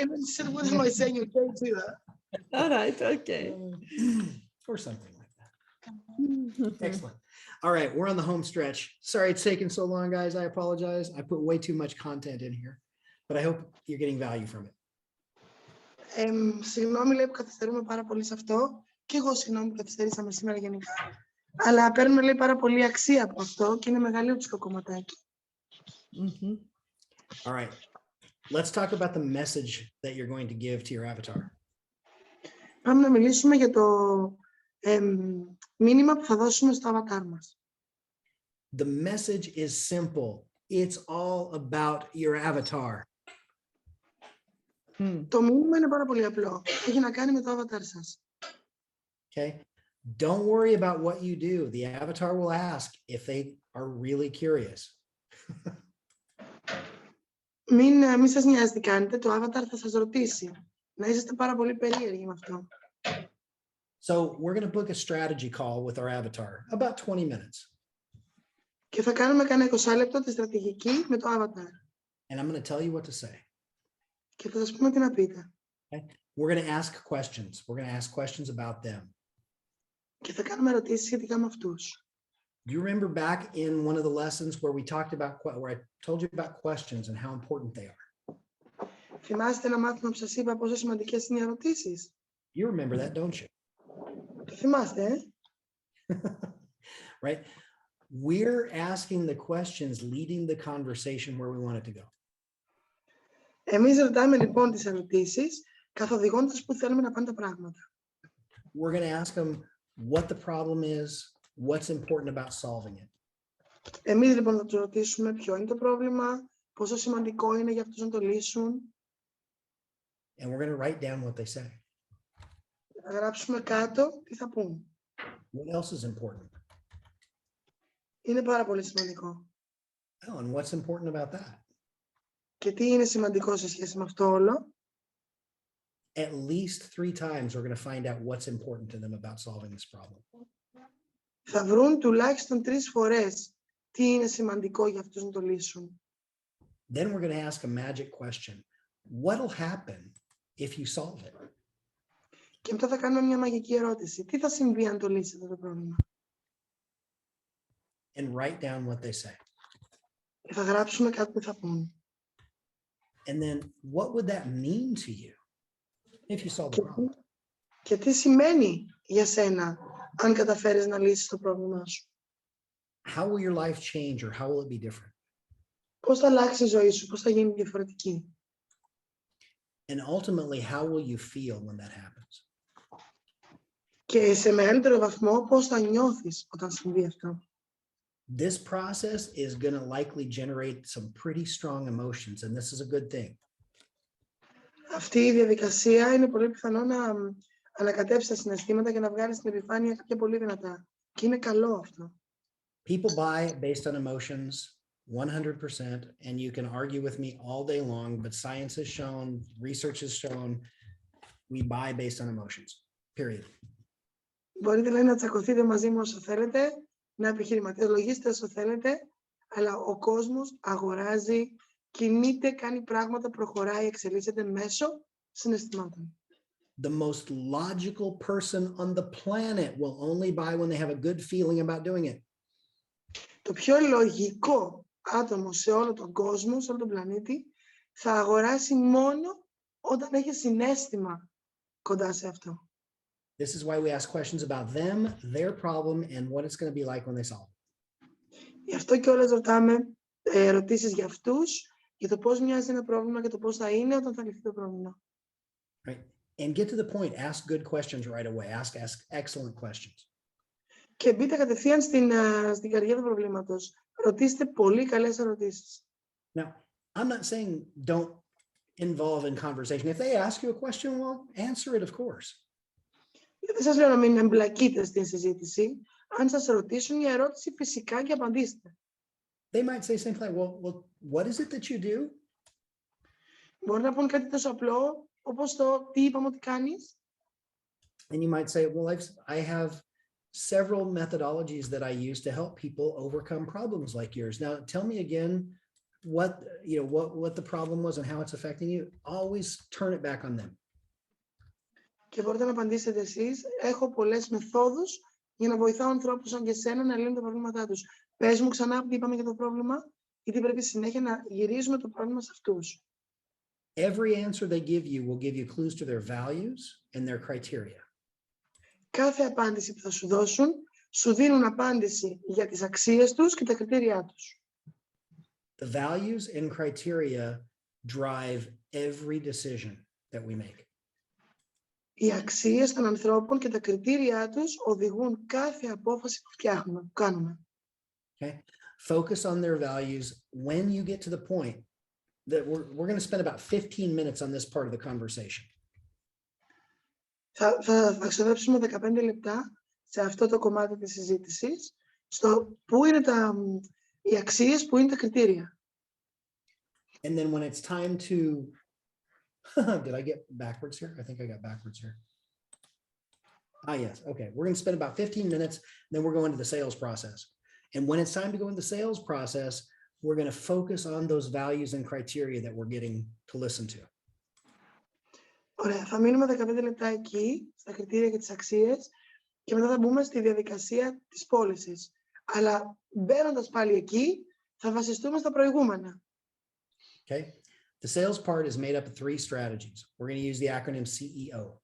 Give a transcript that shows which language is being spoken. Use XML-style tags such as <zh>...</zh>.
<en>And then she said, what am I saying okay to that? All right. Okay. Or something like that. Excellent. All right. We're on the home stretch. Sorry it's taken so long, guys. I apologize. I put way too much content in here, but I hope you're getting value from it.</en> <el>Συγγνώμη, λέει, που καθυστερούμε πάρα πολύ σε αυτό. Και εγώ συγγνώμη που καθυστερήσαμε σήμερα γενικά. Αλλά παίρνουμε, λέει, πάρα πολύ αξία από αυτό και είναι μεγαλύτερο κομματάκι.</el> <en>All right. Let's talk about the message that you're going to give to your avatar.</en> <el>Πάμε να μιλήσουμε για το μήνυμα που θα δώσουμε στο avatar μας.</el> <en>The message is simple. It's all about your avatar.</en> <el>Το μήνυμα είναι πάρα πολύ απλό. Έχει να κάνει με το avatar σας.</el> <en>Okay. Don't worry about what you do. The avatar will ask if they are really curious.</en> <el>Μην σας νοιάζει τι κάνετε. Το avatar θα σας ρωτήσει. Να είσαστε πάρα πολύ περίεργοι με αυτό.</el> <en>So we're going to book a strategy call with our avatar, about 20 minutes.</en> <el>Και θα κάνουμε κανένα 20 λεπτό τη στρατηγική με το avatar.</el> <en>And I'm going to tell you what to say.</en> <el>Και θα σας πούμε τι να πείτε.</el> <en>Okay? We're going to ask questions. We're going to ask questions about them.</en> <el>Και θα κάνουμε ερωτήσεις σχετικά με αυτούς.</el> <en>Do you remember back in one of the lessons where we talked about, where I told you about questions and how important they are?</en> <el>Θυμάστε ένα μάθημα που σας είπα πόσο σημαντικές είναι οι ερωτήσεις?</el> <en>You remember that, don't you?</en> <el>Το θυμάστε,</el> <en>Right? We're asking the questions leading the conversation where we want it to go.</en> <el>Εμείς ρωτάμε λοιπόν τις ερωτήσεις, καθοδηγώντας που θέλουμε να πάνε τα πράγματα.</el> <en>We're going to ask them what the problem is, what's important about solving it.</en> <el>Εμείς λοιπόν θα τους ρωτήσουμε ποιο είναι το πρόβλημα, πόσο σημαντικό είναι για αυτούς να το λύσουν.</el> <en>And we're going to write down what they say.</en> <el>Θα γράψουμε κάτω τι θα πούν.</el> <en>What else is important?</en> <el>Είναι πάρα πολύ σημαντικό.</el> <en>Oh, and what's important about that?</en> <el>Και τι είναι σημαντικό σε σχέση με αυτό όλο?</el> <en>At least 3 times we're going to find out what's important to them about solving this problem.</en> <el>Θα βρουν τουλάχιστον 3 φορές τι είναι σημαντικό για αυτούς να το λύσουν.</el> <en>Then we're going to ask a magic question. What'll happen if you solve it?</en> <el>Και μετά θα κάνουμε μια μαγική ερώτηση. Τι θα συμβεί αν το λύσετε το πρόβλημα?</el> <en>And write down what they say.</en> <el>Και θα γράψουμε κάτι που θα πούν.</el> <en>And then what would that mean to you if you solve the problem?</en> <el>Και τι σημαίνει για σένα αν καταφέρεις να λύσεις το πρόβλημά σου?</el> <en>How will your life change or how will it be different?</en> <el>Πώς θα αλλάξει η ζωή σου, πώς θα γίνει διαφορετική?</el> <en>And ultimately, how will you feel when that happens?</en> <el>Και σε μεγαλύτερο βαθμό πώς θα νιώθεις όταν συμβεί αυτό?</el> <en>This process is going to likely generate some pretty strong emotions, and this is a good thing.</en> <el>Αυτή η διαδικασία είναι πολύ πιθανό να ανακατέψει τα συναισθήματα και να βγάλει στην επιφάνεια κάποια πολύ δυνατά. Και είναι καλό αυτό.</el> <en>People buy based on emotions 100%, and you can argue with me all day long, but science has shown, research has shown, we buy based on emotions, period.</en> <el>Μπορείτε λέει, να τσακωθείτε μαζί μου όσο θέλετε, να επιχειρηματολογήσετε όσο θέλετε, αλλά ο κόσμος αγοράζει, κινείται, κάνει πράγματα, προχωράει, εξελίσσεται μέσω συναισθημάτων.</el> <en>The most logical person on the planet will only buy when they have a good feeling about doing it.</en> <el>Το πιο λογικό άτομο σε όλο τον κόσμο, σε όλο τον πλανήτη, θα αγοράσει μόνο όταν έχει συναίσθημα κοντά σε αυτό.</el> <en>This is why we ask questions about them, their problem, and what it's going to be like when they solve it.</en> <el>Γι' αυτό και όλες ρωτάμε ερωτήσεις για αυτούς, για το πώς μοιάζει ένα πρόβλημα και το πώς θα είναι όταν θα λυθεί το πρόβλημα.</el> <en>Right. And get to the point. Ask good questions right away. Ask excellent questions.</en> <el>Και μπείτε κατευθείαν στην καρδιά του προβλήματος. Ρωτήστε πολύ καλές ερωτήσεις.</el> <en>Now, I'm not saying don't involve in conversation. If they ask you a question, well, answer it, of course.</en> <el>Δεν σας λέω να μην εμπλακείτε στην συζήτηση. Αν σας ρωτήσουν μια ερώτηση, φυσικά και απαντήστε.</el> <en>They might say something like, well, what is it that you do?</en> <el>Μπορεί να πούν κάτι τόσο απλό, όπως το τι είπαμε ότι κάνεις.</el> <en>And you might say, well, I have several methodologies that I use to help people overcome problems like yours. Now, tell me again what the problem was and how it's affecting you. Always turn it back on them.</en> <el>Και μπορείτε να απαντήσετε εσείς. Έχω πολλές μεθόδους για να βοηθάω ανθρώπους σαν και εσένα να λύνουν τα προβλήματά τους. Πες μου ξανά τι είπαμε για το πρόβλημα, γιατί πρέπει συνέχεια να γυρίζουμε το πρόβλημα σε αυτούς.</el> <en>Every answer they give you will give you clues to their values and their criteria.</en> <el>Κάθε απάντηση που θα σου δώσουν, σου δίνουν απάντηση για τις αξίες τους και τα κριτήριά τους.</el> <en>The values and criteria drive every decision that we make.</en> <el>Οι αξίες των ανθρώπων και τα κριτήριά τους οδηγούν κάθε απόφαση που κάνουμε.</el> <en>Okay? Focus on their values. When you get to the point that we're going to spend about 15 minutes on this part of the conversation.</en> <el>Θα ξοδέψουμε 15 λεπτά σε αυτό το κομμάτι της συζήτησης, στο πού είναι οι αξίες, πού είναι τα κριτήρια.</el> <en>And then when it's time to, did I get backwards here? I think I got backwards here. Yes. Okay. We're going to spend about 15 minutes, then we're going to the sales process. And when it's time to go into the sales process, we're going to focus on those values and criteria that we're getting to listen to.</en> <el>Ωραία. Θα μείνουμε 15 λεπτά εκεί, στα κριτήρια και τις αξίες, και μετά θα μπούμε στη διαδικασία της πώλησης. Αλλά μπαίνοντας πάλι εκεί, θα βασιστούμε στα προηγούμενα.</el> <en>Okay. The sales part is made up of 3 strategies. We're going to use the acronym CEO.</en>